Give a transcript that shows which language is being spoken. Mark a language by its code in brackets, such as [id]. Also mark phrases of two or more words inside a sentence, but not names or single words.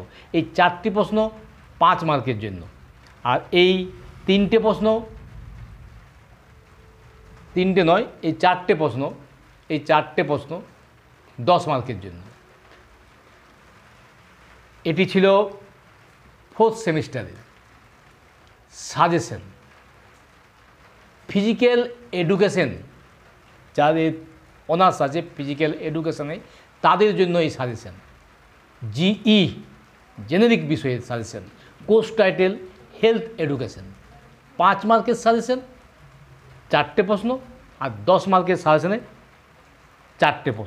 [bn] এই 4টি প্রশ্ন 5 মার্কের জন্য। আর এই 3টে প্রশ্ন 3টে নয় এই 4টে প্রশ্ন 10 মার্কের জন্য। এটি ছিল [en] fourth semester-er suggestion physical education [bn] যাদের অনার্স আছে [en] physical education-e [bn] তাদের জন্য এই সাজেশন [en] GE generic [bn] বিষয়ের সাজেশন [en] course title health education [bn] 5 মার্কের সাজেশন 4টে প্রশ্ন আর 10 মার্কের সাজেশনে 4টে প্রশ্ন।